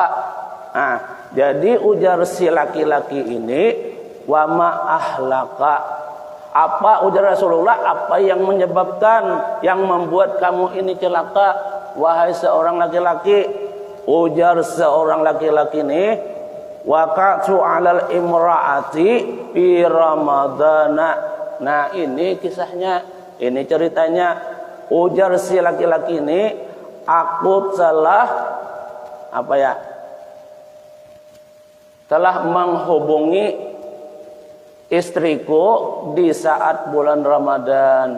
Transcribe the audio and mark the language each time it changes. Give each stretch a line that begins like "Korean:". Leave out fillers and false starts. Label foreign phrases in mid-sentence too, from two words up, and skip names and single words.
Banjar: Nah, jadi ujar si laki-laki ini,
Arabic: وما أهلك.
Banjar: Apa ujar Rasulullah, apa yang menyebabkan, yang membuat kamu ini celaka wahai seorang laki-laki? Ujar seorang laki-laki ini,
Arabic: وقعت على امرأتي في رمضان.
Indonesian: Nah, ini kisahnya, ini ceritanya.
Banjar: Ujar si laki-laki ini, aku telah telah menghubungi istriku di saat bulan Ramadan.